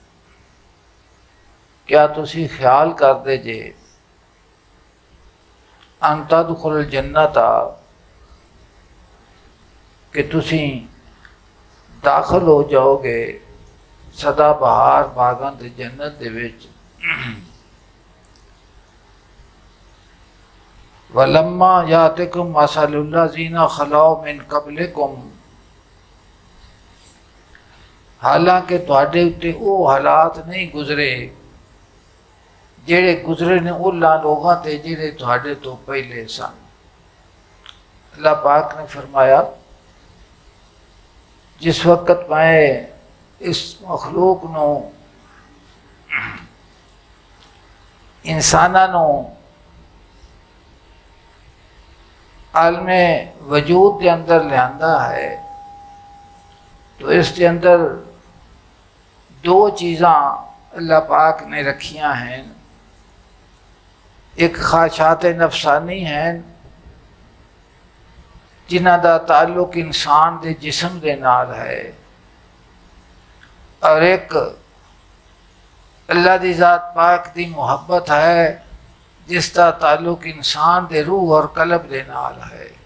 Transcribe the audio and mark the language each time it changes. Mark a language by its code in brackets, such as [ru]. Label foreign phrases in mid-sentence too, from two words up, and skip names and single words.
[pa] کیا تسیں خیال کردے جے, [ar] أن تدخلوا الجنة, [pa] کہ تسیں داخل ہو جاؤ گے سدابہار باغاں دے جنت دے وچ. [ar] ولما يأتكم مثل الذين خلوا من قبلكم, [pa] حالانکہ تہاڈے اتے وہ حالات نہیں گزرے جیہڑے گزرے نے انہاں لوکاں تے جیہڑے تہاڈے توں پہلے سن. اللہ پاک نے فرمایا، جس وقت میں اس مخلوق نوں انساناں نوں عالمِ وجود کے اندر لیاندا ہے تو اسکے اندر دو چیزاں اللہ پاک نے رکھیاں ہیں. اک خواہشات نفسانی ہیں جنہاں دا تعلق انسان کے جسم کے نال ہے، اور اک اللہ دی ذات پاک دی محبت ہے جسکا تعلق انسان کے روح اور قلب کے نال ہے.